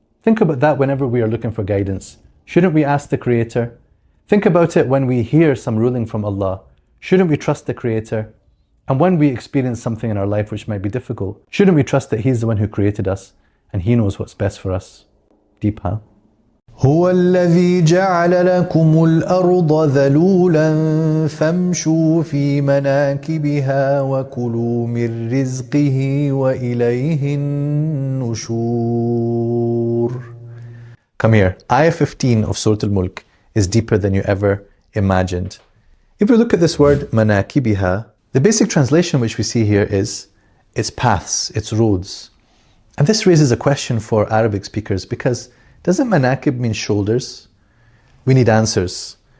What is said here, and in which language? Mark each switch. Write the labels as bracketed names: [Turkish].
[English] Think about that whenever we are looking for guidance. Shouldn't we ask the Creator? Think about it when we hear some ruling from Allah. Shouldn't we trust the Creator? And when we experience something in our life which might be difficult, shouldn't we trust that He's the one who created us and He knows what's best for us? Deep, huh? [Arabic] هو الذي جعل لكم الأرض ذلولا فامشوا في مناكبها وكلوا من رزقه وإليه النشور. [English] Come here. Ayah 15 of Surah Al-Mulk is deeper than you ever imagined. If we look at this word manakibiha, the basic translation which we see here is its paths, its roads. And this raises a question for Arabic speakers, because doesn't manakib mean shoulders? We need answers.